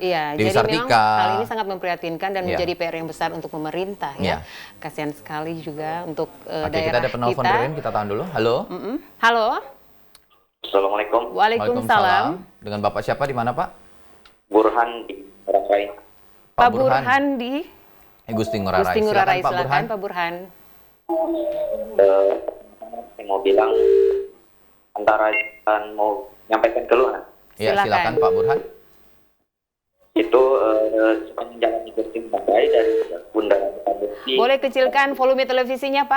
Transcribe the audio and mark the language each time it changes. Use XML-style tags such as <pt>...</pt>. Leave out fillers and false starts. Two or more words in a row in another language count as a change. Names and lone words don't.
<id>Iya, Dewi jadi memang Sartika. hal ini sangat memprihatinkan dan Iya. menjadi PR yang besar untuk pemerintah ya. Iya. Kasihan sekali juga untuk Oke, daerah kita ada penelpon Ririn, kita tahan dulu. Halo. Halo, Assalamualaikum. Waalaikumsalam. Dengan Bapak siapa di mana Pak? Burhan di Rakai. Pak Burhan di Gusti Ngurah Rai. Gusti Ngurah Rai. Silakan, Pak Burhan. Silakan Pak Burhan. Saya mau bilang antara mau nyampaikan keluhan. Ya, Silakan. silakan Pak Burhan. Itu sepanjang jalan Gusti Ngurah dari Bundaran Pamusi. Boleh kecilkan volume televisinya Pak?</id>